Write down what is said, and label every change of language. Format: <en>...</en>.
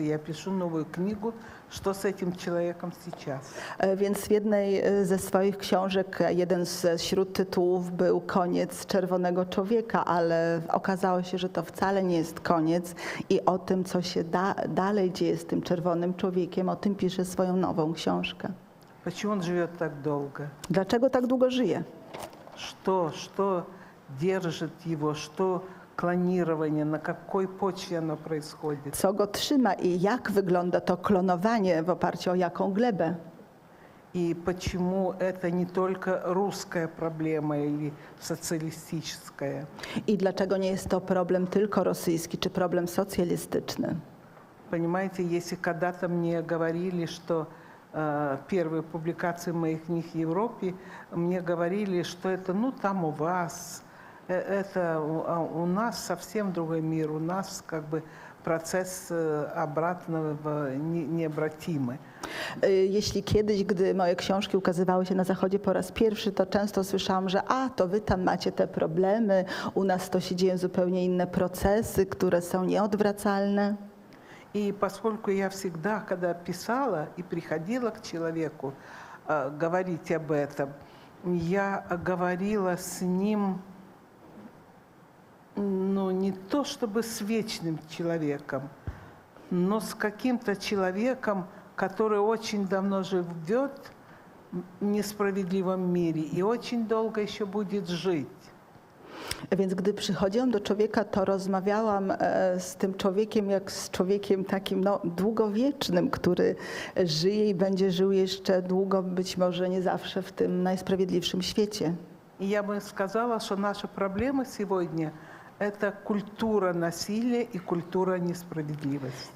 <ru>И я пишу новую книгу, что с этим человеком сейчас.</ru> <pl>Więc w jednej ze swoich książek jeden z śródtytułów był Koniec czerwonego człowieka, ale okazało się, że to wcale nie jest koniec i o tym, co się dalej dzieje z tym czerwonym człowiekiem, o tym pisze swoją nową książkę.</pl> <ru>Почему он живет так долго?</ru> <pl>Dlaczego tak długo żyje?</pl> <ru>Что держит его, что клонирование, на какой почве оно происходит?</ru> <pl>Co go trzyma i jak wygląda to klonowanie, w oparciu o jaką glebę?</pl> <ru>И почему это не только русская проблема или социалистическая?</ru> <pl>I dlaczego nie jest to problem tylko rosyjski czy problem socjalistyczny?</pl> <ru>Понимаете, если когда-то мне говорили, что первые публикации моих книг в Европе, мне говорили, что это, ну, там у вас, это у нас совсем другой мир, у нас как бы процесс обратного необратимый.</ru> <pl>Jeśli kiedyś, gdy moje książki ukazywały się na Zachodzie po raz pierwszy, to często słyszałam, że to wy tam macie te problemy, u nas to się dzieją zupełnie inne procesy, które są nieodwracalne.</pl> <ru>И поскольку я всегда, когда писала и приходила к человеку говорить об этом, я говорила с ним, ну, не то чтобы с вечным человеком, но с каким-то человеком, который очень давно живет в несправедливом мире и очень долго еще будет жить.</ru> <pl>Więc gdy przychodziłam do człowieka, to rozmawiałam z tym człowiekiem jak z człowiekiem takim, no, długowiecznym, który żyje i będzie żył jeszcze długo, być może nie zawsze w tym najsprawiedliwszym świecie.</pl> <ru>И я бы сказала, что наша проблема сегодня – это культура насилия и культура несправедливости.</ru>